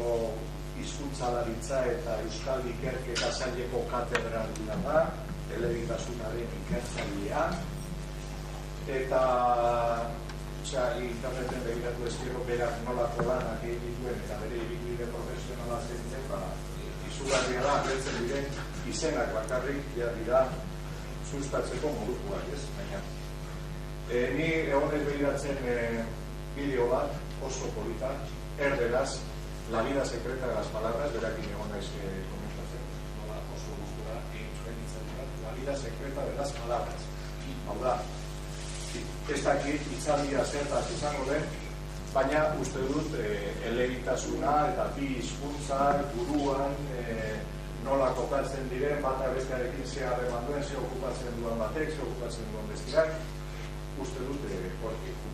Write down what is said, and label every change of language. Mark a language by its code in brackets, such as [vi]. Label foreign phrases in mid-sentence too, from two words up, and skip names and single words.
[eu] hizkuntzalaritza eta Euskal Ikerketa Saileko katedraduna da, elebitasunaren ikertzailea, eta interneten begiratu ezkero berak nolako lanak egin dituen eta bere ibilbide profesionala zentzen, izugarria da, agertzen diren izenak bakarrik dira sustatzeko modukoak, ez? Baina ni egonez begiratzen bideo bat, oso polita, erderaz, [es] La vida secreta de las palabras, [eu] berakin egon naiz komentatzen, nola oso gustura egin zuen itzaldiak, [es] La vida secreta de las palabras. [eu] Hau da, ez dakit itzaldia zertaz izango den, baina uste dut elebitasuna eta bi hizkuntzak buruan nola kokatzen diren, bata bestearekin ze harreman duen, ze okupatzen duen batek, ze okupatzen duen bestiak, uste dut hortik.